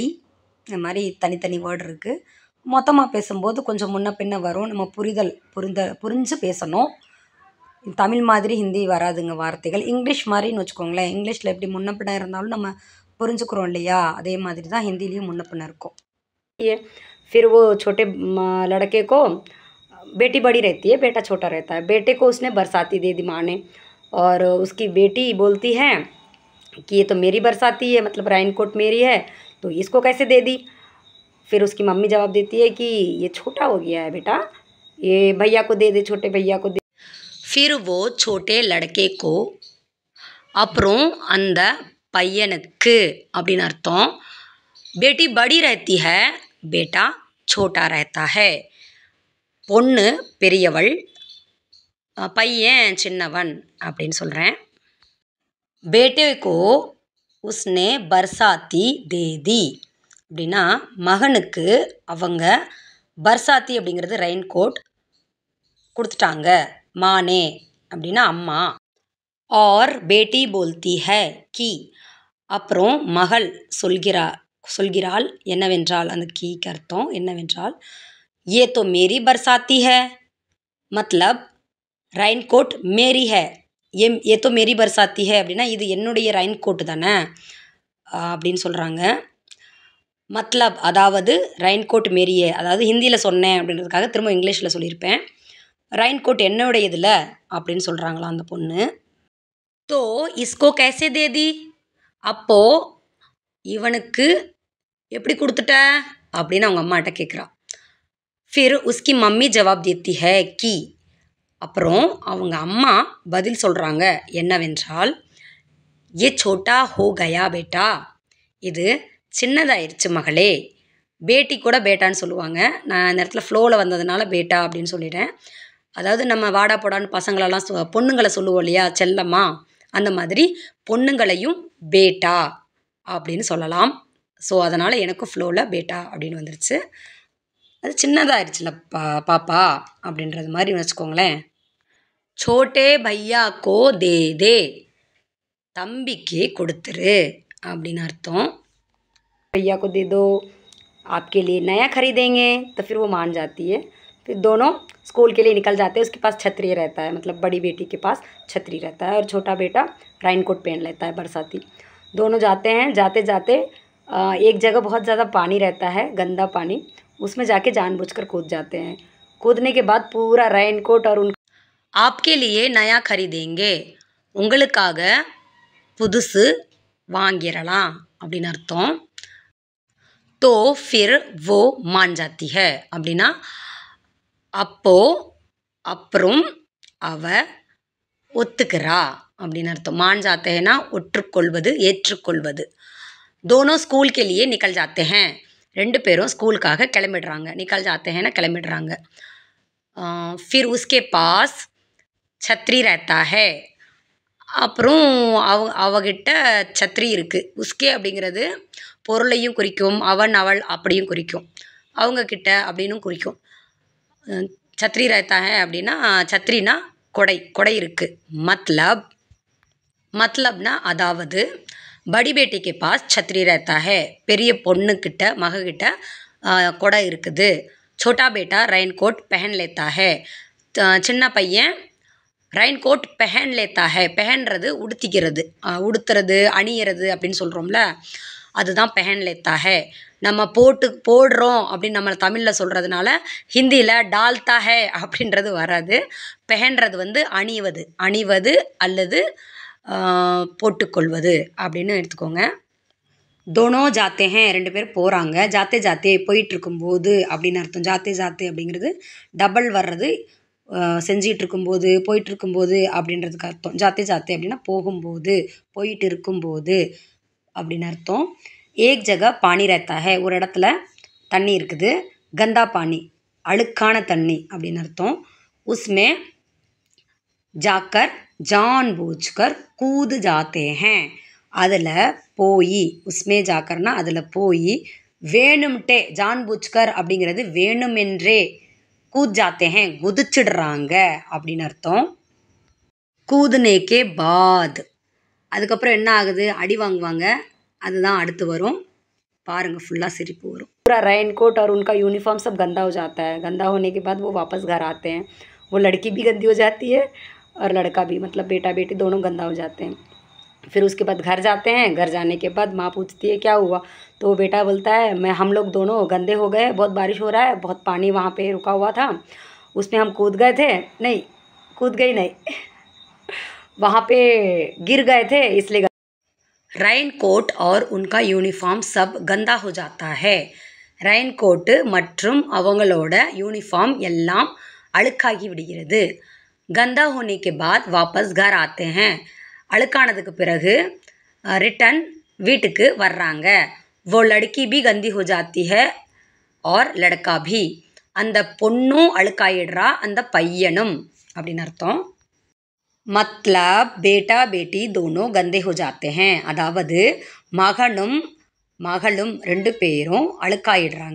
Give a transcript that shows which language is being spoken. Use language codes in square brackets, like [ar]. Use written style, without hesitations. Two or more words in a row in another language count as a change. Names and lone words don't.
[ta] இந்த மாதிரி தனித்தனி வேர்டு இருக்குது. மொத்தமாக பேசும்போது கொஞ்சம் முன்ன பின்ன வரும். நம்ம புரிஞ்சு பேசணும். தமிழ் மாதிரி ஹிந்தி வராதுங்க வார்த்தைகள். இங்கிலீஷ் மாதிரின்னு வச்சுக்கோங்களேன். இங்கிலீஷில் எப்படி முன்ன பின்ன இருந்தாலும் நம்ம புரிஞ்சுக்கிறோம் இல்லையா, அதே மாதிரி தான் ஹிந்திலையும் முன்ன பின்ன இருக்கும். [hi] फिर वो छोटे लड़के को बेटी बड़ी रहती है, बेटा छोटा रहता है. बेटे को उसने बरसाती दे दी माँ ने, और उसकी बेटी बोलती है कि ये तो मेरी बरसाती है, मतलब रेनकोट मेरी है, तो इसको कैसे दे दी. फिर उसकी मम्मी जवाब देती है कि ये छोटा हो गया है बेटा, ये भैया को दे दे, छोटे भैया को दे. फिर वो छोटे लड़के को [ta] அப்புறம் அந்த பையனுக்கு அப்படின்னு அர்த்தம். [hi] बेटी बड़ी रहती है, बेटा छोटा रहता है. [ta] பொண்ணு பெரியவள், பையன் சின்னவன் அப்படின்னு சொல்கிறேன். [hi] बेटे को उसने बरसाती दे दी [ta] அப்படின்னா மகனுக்கு அவங்க பர்சாத்தி அப்படிங்கிறது ரெயின் கோட் கொடுத்துட்டாங்க. மானே அப்படின்னா அம்மா. [hi] और बेटी बोलती है कि [ta] அப்புறம் மகள் சொல்கிறாள் என்னவென்றால், அந்த கீக்கு அர்த்தம் என்னவென்றால், [hi] ये तो मेरी बरसाती है, मतलब ரெயின் கோட் மேரி है. ये तो मेरी बरसाती है [ta] அப்படின்னா இது என்னுடைய ரெயின் கோட்டு தானே அப்படின்னு சொல்கிறாங்க. மத்லப் அதாவது ரெயின் கோட் மேரியே, அதாவது ஹிந்தியில் சொன்னேன் அப்படின்றதுக்காக திரும்ப இங்கிலீஷில் சொல்லியிருப்பேன். ரெயின் கோட் என்னுடையதில் அப்படின்னு சொல்கிறாங்களாம் அந்த பொண்ணு. [hi] तो इसको कैसे दे दी [ta] அப்போது இவனுக்கு எப்படி கொடுத்துட்ட அப்படின்னு அவங்க அம்மாட்ட கேட்குறா. [hi] फिर उसकी मम्मी जवाब देती है कि [ta] அப்புறம் அவங்க அம்மா பதில் சொல்கிறாங்க என்னவென்றால், [hi] ये छोटा हो गया बेटा, [ta] இது சின்னதாயிருச்சு மகளே. பேட்டி கூட பேட்டான்னு சொல்லுவாங்க. நான் இந்த இடத்துல ஃப்ளோவில் வந்ததுனால பேட்டா அப்படின்னு சொல்லிட்டேன். அதாவது நம்ம வாடா போடான்னு பசங்களெல்லாம் பொண்ணுங்களை சொல்லுவோம் இல்லையா செல்லம்மா, அந்த மாதிரி பொண்ணுங்களையும் பேட்டா அப்படின்னு சொல்லலாம். ஸோ அதனால் எனக்கும் ஃப்ளோவில் பேட்டா அப்படின்னு வந்துருச்சு. அது சின்னதாகிடுச்சுல பாப்பா அப்படின்றது மாதிரி வச்சுக்கோங்களேன். [hi] छोटे भैया को दे दे [ta] தம்பிக்கு கொடுத்துரு அப்படின்னு அர்த்தம். [hi] भैया को दे दो, आपके लिए नया खरीदेंगे, तो फिर वो मान जाती है. फिर दोनों स्कूल के लिए निकल जाते हैं। उसके पास छतरी रहता है, मतलब बड़ी बेटी के पास छतरी रहता है और छोटा बेटा रेनकोट पहन लेता है बरसाती। दोनों जाते हैं। जाते जाते एक जगह बहुत ज़्यादा पानी रहता है, गंदा पानी, उसमें जाके जानबूझकर कूद जाते हैं। कूदने के बाद पूरा रेनकोट और उन आपके लिए नया खरीदेंगे, [ta] உங்களுக்காக புதுசு வாங்கிடலாம் அப்படின்னு அர்த்தம். [hi] तो फिर वो मान जाती है [ta] அப்படின்னா அப்போ அப்புறம் அவ ஒத்துக்கிறா அப்படின்னு அர்த்தம். [hi] मान जाते हैं ना [ta] ஒற்றுக்கொள்வது, ஏற்றுக்கொள்வது. [hi] दोनों स्कूल के लिए निकल जाते हैं. [ta] ரெண்டு பேரும் ஸ்கூலுக்காக கிளம்பிடுறாங்க. निकल जाते हैं ना கிளம்பிடுறாங்க. [hi] फिर उसके पास छतरी रहता है. [ta] அப்புறம் அவகிட்ட சத்ரி இருக்குது. உஸ்கே அப்படிங்கிறது பொருளையும் குறிக்கும், அவன் அவள் அப்படியும் குறிக்கும், அவங்கக்கிட்ட அப்படின்னும் குறிக்கும். [hi] छतरी रहता है [ta] அப்படின்னா சத்ரினா கொடை, கொடை இருக்குது. [hi] மத்லப், [ta] மத்லப்னா அதாவது [hi] बड़ी बेटी के पास छतरी रहता है, [ta] பெரிய பொண்ணுக்கிட்ட மகக்கிட்ட கொடை இருக்குது. [hi] छोटा बेटा रेनकोट पहन लेता है, [ta] சின்ன பையன் [hi] ரெயின்கோட் पहन लेता है. [ta] பெஹன்றது உடுத்திக்கிறது, உடுத்துறது, அணியிறது அப்படின்னு சொல்கிறோம்ல, அதுதான் [hi] पहन लेता है. [ta] நம்ம போடுறோம் அப்படின்னு நம்மளை தமிழில் சொல்கிறதுனால ஹிந்தியில் [hi] डालता है [ta] அப்படின்றது வராது. பெஹன்றது வந்து அணிவது, அணிவது அல்லது போட்டுக்கொள்வது அப்படின்னு எடுத்துக்கோங்க. [hi] दोनों जाते हैं, [ta] ரெண்டு பேர் போகிறாங்க. [hi] जाते जाते [ta] போயிட்டுருக்கும்போது அப்படின்னு அர்த்தம். [hi] जाते जाते [ta] அப்படிங்கிறது டபுள் வர்றது, செஞ்சிகிட்டு இருக்கும்போது, போயிட்டுருக்கும்போது அப்படின்றதுக்கு அர்த்தம். [hi] जाते जाते [ta] அப்படின்னா போகும்போது, போயிட்டு இருக்கும்போது அப்படின்னு அர்த்தம். [hi] एक जगह पानी रहता है, [ta] ஒரு இடத்துல தண்ணி இருக்குது. [hi] गंदा पानी [ta] அழுக்கான தண்ணி அப்படின்னு அர்த்தம். [hi] उसमें जाकर जानबूझकर कूद जाते हैं, [ta] அதில் போய், [hi] उसमें जाकरना [ta] அதில் போய், வேணும்ட்டே, ஜான்பூச்கர் அப்படிங்கிறது வேணுமென்றே, [hi] कूद जाते हैं [ta] குதிச்சிடுறாங்க அப்படின்னு அர்த்தம். [hi] कूदने के बाद, [ta] அதுக்கப்புறம் என்ன ஆகுது, அடி வாங்குவாங்க. அதுதான் அடுத்து வரும். பாருங்கள், ஃபுல்லாக சிரிப்பு வரும். [hi] पूरा रेनकोट और उनका यूनिफॉर्म सब गंदा हो जाता है. गंदा होने के बाद वो वापस घर आते हैं. वो लड़की भी गंदी हो जाती है और लड़का भी, मतलब बेटा बेटी दोनों गंदा हो जाते हैं. फिर उसके बाद घर जाते हैं. घर जाने के बाद माँ पूछती है क्या हुआ, तो बेटा बोलता है हम लोग दोनों गंदे हो गए, बहुत बारिश हो रहा है, बहुत पानी वहाँ पे रुका हुआ था, उसमें हम कूद गए थे, नहीं कूद गई नहीं वहाँ पे गिर गए थे, इसलिए ரெயின்கோட் और उनका யூனிஃபார்ம் सब गंदा हो जाता है. [ta] ரெயின்கோட்டு மற்றும் அவங்களோட யூனிஃபார்ம் எல்லாம் அழுக்காகி விடுகிறது. [hi] गंदा होने के बाद वापस घर आते हैं, [ta] அழுக்கானதுக்கு பிறகு ரிட்டன் வீட்டுக்கு வர்றாங்க. [hi] वो लड़की भी गंदी हो जाती है और लड़का भी, [ta] அந்த பொண்ணும் அழுக்காயிடுறா, அந்த பையனும் அப்படின்னு அர்த்தம். [hi] मतलब बेटा बेटी दोनों गंदे हो जाते हैं, [ta] அதாவது மகனும் மகளும் ரெண்டு பேரும் அழுக்காயிடுறாங்க.